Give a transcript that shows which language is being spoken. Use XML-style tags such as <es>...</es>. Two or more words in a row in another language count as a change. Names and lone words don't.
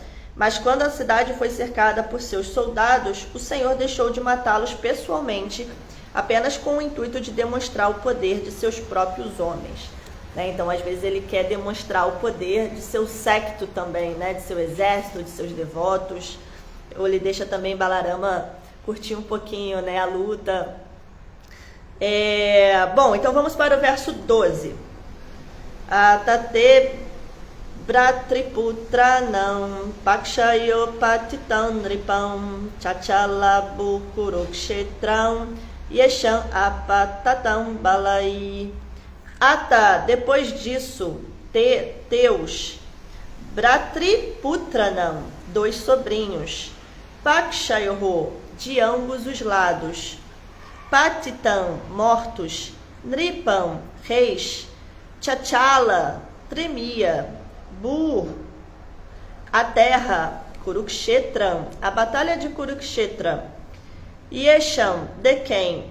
<pt>Mas quando a cidade foi cercada por seus soldados, o Senhor deixou de matá-los pessoalmente, apenas com o intuito de demonstrar o poder de seus próprios homens. Né? Então, às vezes, ele quer demonstrar o poder de seu séquito também, né? De seu exército, de seus devotos. Ou ele deixa também Balarama curtir um pouquinho, né, a luta. Bom, então vamos para o verso 12.</pt> <sa>Atate Bratriputranam Pakshayopatitam Nripam Chachalabu Kurukshetram Yesham Apatatam Balai. Ata,</sa> <pt>depois disso, teus Bratriputranam, 2 sobrinhos, Pakshayoho, de ambos os lados, Patitam, mortos, Nripam, reis, Chachala, tremia, Bur, a terra, Kurukshetram, a batalha de Kurukshetra, Yesham, de quem?</pt>